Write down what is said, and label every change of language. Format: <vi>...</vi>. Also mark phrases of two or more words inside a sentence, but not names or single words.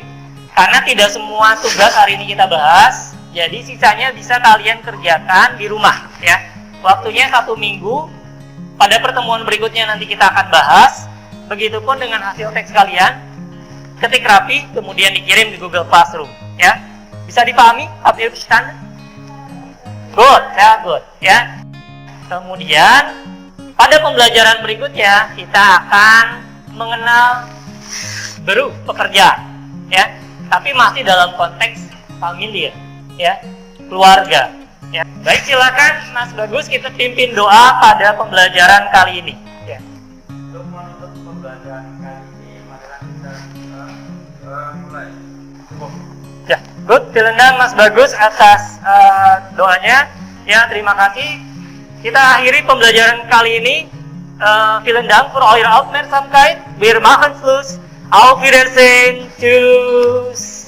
<id>Karena tidak semua tugas hari ini kita bahas, jadi sisanya bisa kalian kerjakan di rumah, ya. Waktunya 1 minggu. Pada pertemuan berikutnya nanti kita akan bahas. Begitupun dengan hasil teks kalian. Ketik rapi, kemudian dikirim di Google Classroom, ya. Bisa dipahami?</id> <de>Habt ihr verstanden?</de> <id>Good, ya, good, ya. Kemudian pada pembelajaran berikutnya kita akan mengenal baru pekerjaan, ya. Tapi masih dalam konteks familiar, ya, keluarga, ya. Baik, silakan Mas Bagus, kita pimpin doa pada pembelajaran kali ini, ya. Untuk menutup mulai. Ya, good.</id> <de>Vielen Dank Mas Bagus</de> <id>atas doanya. Ya, terima kasih. Kita akhiri pembelajaran kali ini.</id> <de>Vielen Dank für eure Aufmerksamkeit. Wir machen Schluss. Auf Wiedersehen. Tschüss.</de>